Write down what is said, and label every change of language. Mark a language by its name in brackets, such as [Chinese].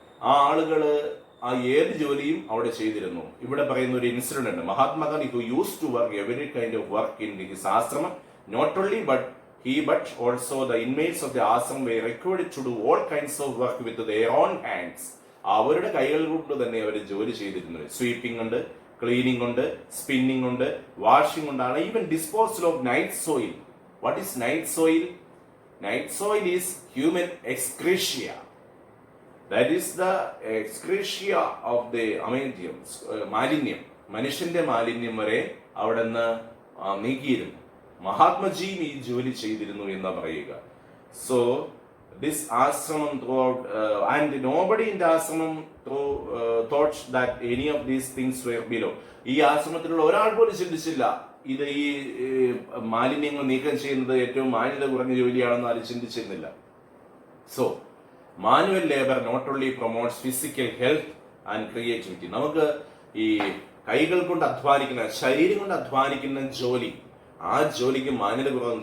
[Malayalam] ആ ആളുകള് ആ ഏത് ജോലിയും അവിടെ ചെയ്തിരുന്നു. ഇവിടെ പറയുന്ന ഒരു ഇൻസിഡന്റ് ഉണ്ട്. [English] Mahatma Gandhi who use to work every kind of work in his ashramam. Not only but also the inmates of the ashram were required to do all kinds of work with their own hands. [Malayalam] അവരുടെ കൈകൾ കൊണ്ട് തന്നെ അവർ ജോലി ചെയ്തിരുന്നു. Sweeping ഉണ്ട്, cleaning ഉണ്ട്, spinning ഉണ്ട്, washing ഉണ്ടാണ്, [English] Even disposal of night soil. What is night soil? Night soil is human excreta. That is the excreta of the [Malayalam] മാലിന്യം, മനുഷ്യന്റെ മാലിന്യം വരെ അവിടെ നിന്ന് നീക്കിയിരുന്നു. മഹാത്മജിയും ഈ ജോലി ചെയ്തിരുന്നു എന്ന് പറയുക. [English] So this ashramam throughout and nobody in the ashramam thought that any of these things were below. [Malayalam] ഈ ആശ്രമത്തിലുള്ള ഒരാൾ പോലും ചിന്തിച്ചില്ല ഇത് ഈ മാലിന്യങ്ങൾ നീക്കം ചെയ്യുന്നത് ഏറ്റവും മാന്യത കുറഞ്ഞ ജോലിയാണെന്ന് ആരും ചിന്തിച്ചിരുന്നില്ല. [English] So manual labour not only promotes physical health and creativity. [Malayalam] നമുക്ക് ഈ കൈകൾ കൊണ്ട് അധ്വാനിക്കുന്ന, ശരീരം കൊണ്ട് അധ്വാനിക്കുന്ന ജോലി, ആ ജോലിക്ക് മാന്യത കുറവ്.